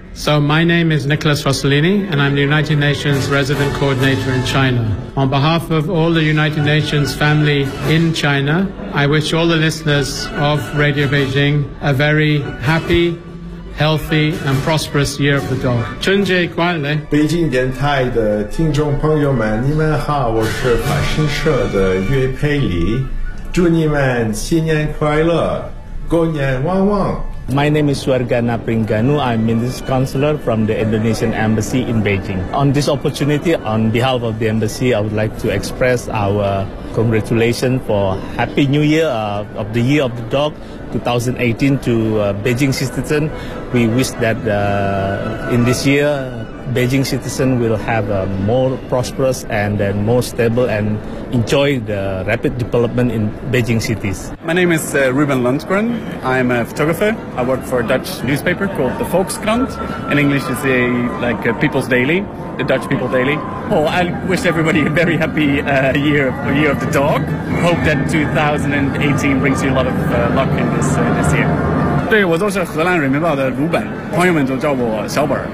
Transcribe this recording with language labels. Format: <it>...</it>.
<en>So my name is Nicholas Rossellini, and I'm the United Nations Resident Coordinator in China. On behalf of all the United Nations family in China, I wish all the listeners of Radio Beijing a very happy, healthy, and prosperous Year of the Dog.</en> <zh>春节快乐！北京电台的听众朋友们，你们好，我是法新社的岳佩里，祝你们新年快乐，过年旺旺。</zh> <en>My name is Swargana Pringanu. I'm Minister Counselor from the Indonesian Embassy in Beijing. On this opportunity, on behalf of the Embassy, I would like to express our congratulations for Happy New Year of the Year of the Dog 2018 to Beijing citizens. We wish that in this year, Beijing citizens will have a more prosperous and then more stable and enjoy the rapid development in Beijing cities. My name is Ruben Lundgren. I'm a photographer. I work for a Dutch newspaper called the Volkskrant. In English, it's a, like a People's Daily, the Dutch People Daily. Oh, I wish everybody a very happy year of the dog. Hope that 2018 brings you a lot of luck in this year.</en> <zh>对，我都是荷兰人民报的鲁本，朋友们都叫我小本。</zh>